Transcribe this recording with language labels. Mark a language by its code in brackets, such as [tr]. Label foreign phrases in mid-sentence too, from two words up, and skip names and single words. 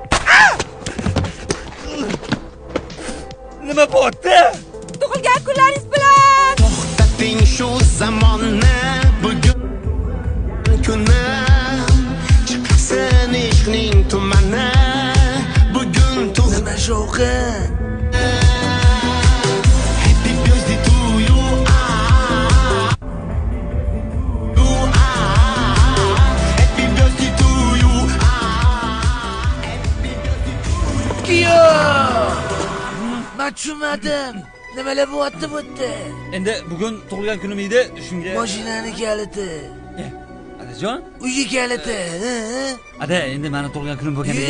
[uz] Nima bo'pti? Tug'ilgan kunlaringiz bilan. To'xtating shu zamonni bugun kuni chiqsin ishqning tumani bugun nima shovqi [en] Happy birthday to you [uz] Happy birthday to you Kiyo Machumadim nimalar bo'lyapti bu yerda? Endi bugun tug'ilgan kunim edi, shunga. Mashinani kaliti. Adajon? Uyi kaliti. Ada, endi meni tug'ilgan kunim bo'lganiga.